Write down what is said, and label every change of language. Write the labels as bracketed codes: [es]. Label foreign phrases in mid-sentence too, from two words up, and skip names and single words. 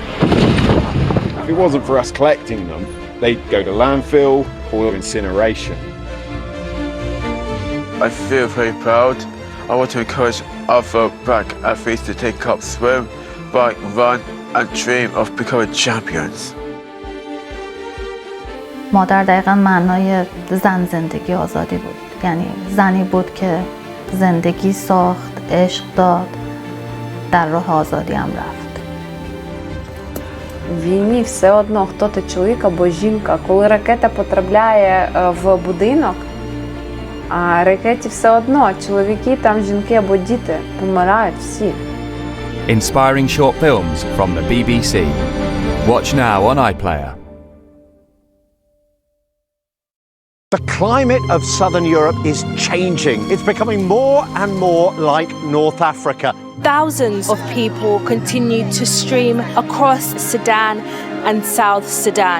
[en] If it wasn't for us collecting them, they'd go to landfill or incineration. I feel very proud. I want to encourage other black athletes to take up swim, bike, run, and dream of becoming champions. [fa] مادر دقیقا معنای زن زندگی آزادی بود. یعنی زنی بود که زندگی ساخت، عشق داد، در راه آزادیم رفت. [uk] В війні все одно, хто ти, чоловік або жінка. Коли ракета потрапляє в будинок, а ракеті все одно, чоловіки, там жінки або діти помирають всі. [en] Inspiring short films from the BBC. Watch now on iPlayer. The climate of southern Europe is changing. It's becoming more and more like North Africa. Thousands of people continue to stream across Sudan and South Sudan.